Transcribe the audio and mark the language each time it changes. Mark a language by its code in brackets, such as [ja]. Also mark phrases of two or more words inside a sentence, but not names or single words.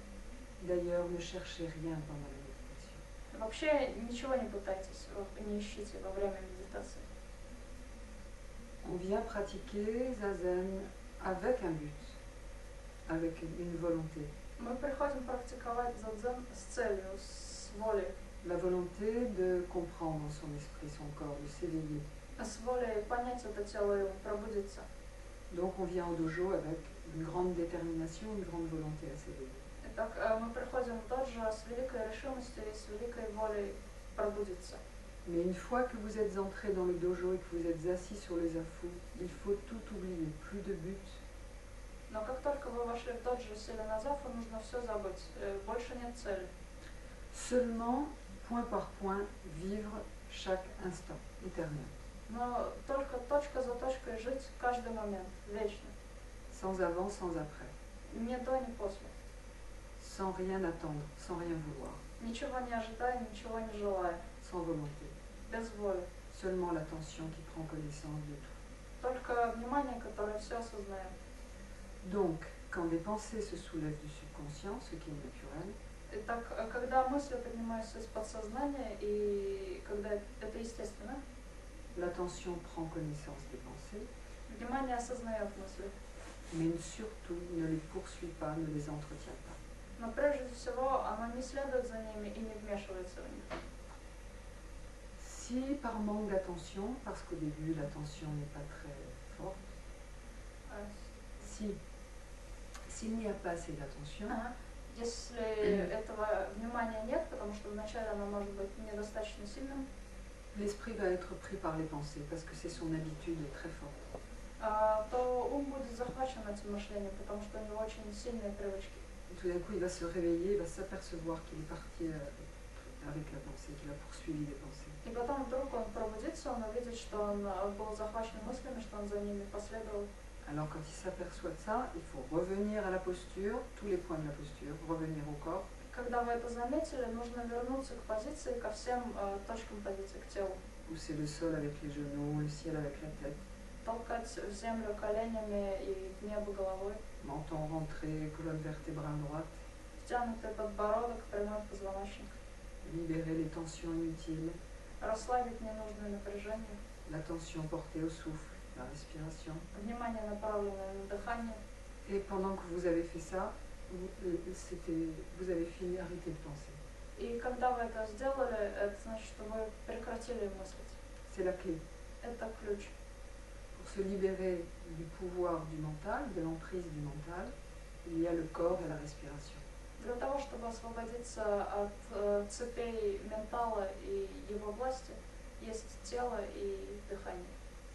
[fr] D'ailleurs, ne cherchez rien pendant la méditation. [ru] Вообще ничего не пытайтесь, не ищите во время медитации. [fr] On vient pratiquer zazen avec un but, avec une volonté. [ru] Мы приходим практиковать задзен с целью, с волей. [fr] La volonté de comprendre son esprit, son corps, de s'éveiller. [ru] С волей понять это тело и пробудиться. [fr] Donc on vient au dojo avec une grande détermination, une grande volonté à s'éveiller. [ru] Итак, мы приходим в доджо с великой решимостью и с великой волей пробудиться. [fr] Mais une fois que vous êtes entré dans le dojo et que vous êtes assis sur les afous, il faut tout oublier, plus de but. [ru] Но как только вы вошли в доджо и сели на зафу, нужно все забыть. Больше нет цели. [fr] Seulement, point par point, vivre chaque instant, éternel. [ru] Но только точка за точкой жить каждый момент, вечно. [fr] Sans avant, sans après. [ru] Ни до, ни после. [fr] Sans rien attendre, sans rien vouloir. [ru] Ничего не ожидая, ничего не желая. [fr] Sans volonté. [ru] Без воли. [fr] Seulement l'attention qui prend connaissance de tout. [ru] Только внимание, которое все осознает. [fr] Donc, quand des pensées se soulèvent du subconscient, ce qui est naturel, [ru] Итак, когда мысли поднимаются из подсознания, и когда это естественно, [fr] l'attention prend connaissance des pensées, [ru] внимание осознает мысли. [fr] mais surtout ne les poursuit pas, ne les entretient pas. [ru] Но прежде всего, оно не следует за ними и не вмешивается в них. [fr] Si par manque d'attention, parce qu'au début l'attention n'est pas très forte, s'il n'y a pas assez d'attention, [ru] Если этого внимания нет, потому что вначале оно может быть недостаточно сильным, [fr] l'esprit va être pris par les pensées, parce que c'est son habitude très forte. [ru] то ум будет захвачен этим мышлением, потому что у него очень сильные привычки. [fr] Et tout d'un coup, il va se réveiller, il va s'apercevoir qu'il est parti avec la pensée, qu'il a poursuivi les pensées. [ru] И потом вдруг он пробудится, он увидит, что он был захвачен мыслями, что он за ними последовал. [fr] Alors quand il s'aperçoit de ça, il faut revenir à la posture, tous les points de la posture, revenir au corps. [ru] Когда вы это заметили, нужно вернуться к позиции, ко всем точкам позиции, к телу. [fr] Pousser le sol avec les genoux, le ciel avec la tête. [ru] Толкать в землю коленями и в небо головой. [fr] Menton rentré, colonne vertébrale droite. [ru] Втянутый подбородок, прямой позвоночник. [fr] Libérer les tensions inutiles. [ru] Расслабить ненужное напряжение. [fr] L'attention portée au souffle, la respiration. [ru] Внимание направленное на дыхание. [fr] Et pendant que vous avez fait ça, vous avez fini, arrêtez de penser. [ru] И когда вы это сделали, это значит, что вы прекратили мыслить. [fr] C'est la clé. [ru] Это ключ. [fr] Pour se libérer du pouvoir du mental, de l'emprise du mental, il y a le corps et la respiration. [ru] Для того, чтобы освободиться от цепей ментала и его власти, есть тело и дыхание.